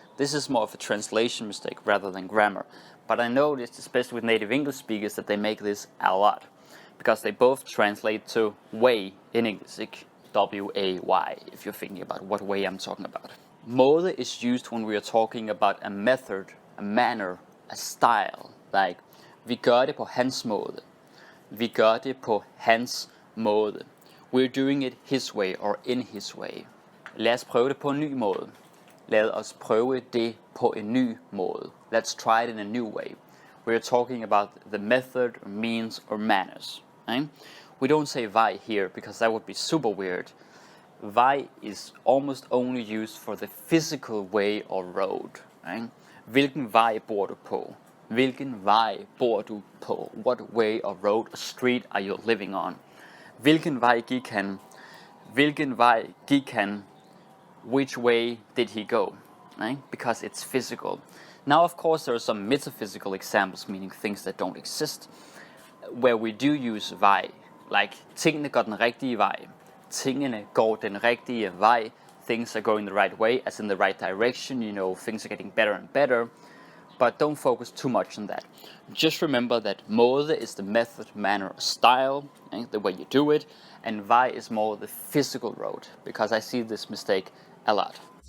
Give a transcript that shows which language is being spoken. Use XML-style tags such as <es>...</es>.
<en>This is more of a translation mistake rather than grammar. But I noticed, especially with native English speakers, that they make this a lot. Because they both translate to way in English, W-A-Y, if you're thinking about what way I'm talking about. Måde is used when we are talking about a method, a manner, a style.</en> <da>Like, vi gør det på hans måde. Vi gør det på hans måde.</da> <en>We're doing it his way or in his way. Lad os prøve det på en ny måde.</en> <da>Lad os prøve det på en ny måde. Let's try it in a new way.</da> <en>We're talking about the method, or means, or manners. Right? We don't say vej here because that would be super weird. Vej is almost only used for the physical way or road. Right?</en> <da>Hvilken vej bor du på? Hvilken vej bor du på?</da> <en>What way or road or street are you living on?</en> <da>Hvilken vej gik han? Hvilken vej gik han?</da> <en>Which way did he go? Right? Because it's physical. Now, of course, there are some metaphysical examples, meaning things that don't exist, where we do use vej.</en> <da>Like, tingene går den rigtige vej. Tingene går den rigtige vej.</da> <en>Things are going the right way, as in the right direction. You know, things are getting better and better. But don't focus too much on that. Just remember that måde is the method, manner, or style, the way you do it, and vej is more the physical road, because I see this mistake a lot.</en>